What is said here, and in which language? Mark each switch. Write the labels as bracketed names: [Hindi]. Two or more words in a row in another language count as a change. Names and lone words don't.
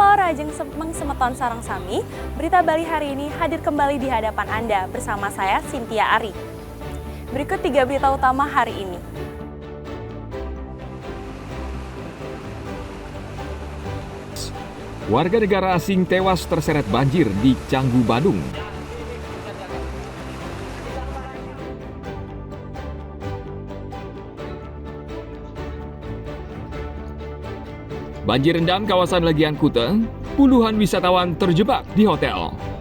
[Balinese] Kajeng Mengsemeton Sarang Sami, [Indonesian] Berita Bali hari ini hadir kembali di hadapan Anda bersama saya, Cynthia Ari. Berikut 3 berita utama hari ini. Warga negara asing tewas terseret banjir di Canggu, Badung. Banjir rendam kawasan Legian Kuta, puluhan wisatawan terjebak di hotel.